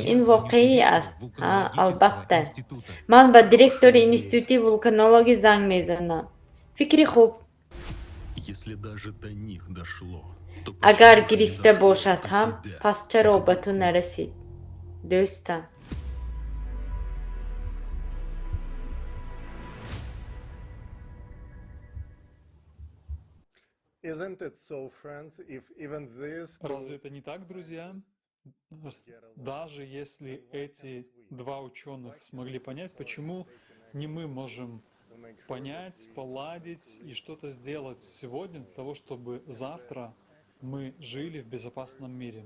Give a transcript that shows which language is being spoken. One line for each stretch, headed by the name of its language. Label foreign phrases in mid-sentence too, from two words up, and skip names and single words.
Persian: این واقعی است. البته. من به دیرکتور اینستیتوت ولکانولوژی زنگ میزنم. فکری خوب. اگر گرفته باشد هم پس چرا به تو نرسید؟ دوستم.
Russian: Разве это не так, друзья? Даже если эти два ученых смогли понять, почему не мы можем понять, поладить и что-то сделать сегодня для того, чтобы завтра мы жили в безопасном мире.